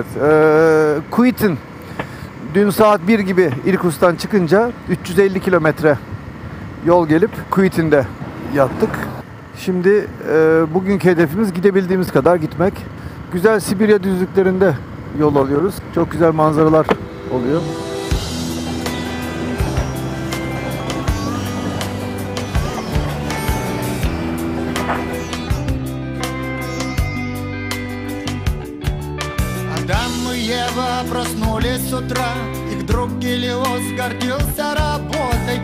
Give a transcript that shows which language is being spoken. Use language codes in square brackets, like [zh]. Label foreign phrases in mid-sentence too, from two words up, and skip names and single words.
[tr] Kuit'in dün saat 1 gibi İrkutsk'tan çıkınca 350 kilometre yol gelip Kuit'in de yattık. Şimdi bugünkü hedefimiz gidebildiğimiz kadar gitmek. Güzel Sibirya düzlüklerinde yol alıyoruz. Çok güzel manzaralar oluyor. [ru] Адам и Ева проснулись с утра, и вдруг Гелиос гордился работой.